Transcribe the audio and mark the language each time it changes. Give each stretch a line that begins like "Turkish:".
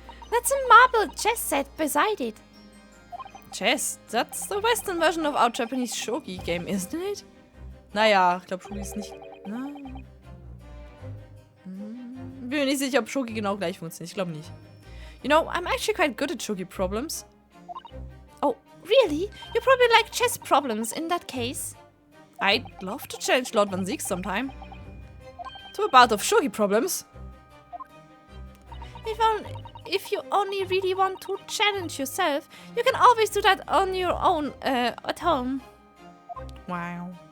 English: That's a marble chess set beside it. Chess? That's the Western version of our Japanese shogi game, isn't it?
German: Naja, ich glaube, shogi ist nicht... Nein. Bin mir nicht sicher, ob shogi genau gleich funktioniert. Ich glaube nicht.
English: You know, I'm actually quite good at shogi problems. Oh, really? You probably like chess problems in that case. I'd love to challenge Lord Van Zieg sometime. To a bout of shogi problems. If you only really want to challenge yourself, you can always do that on your own at home. Wow.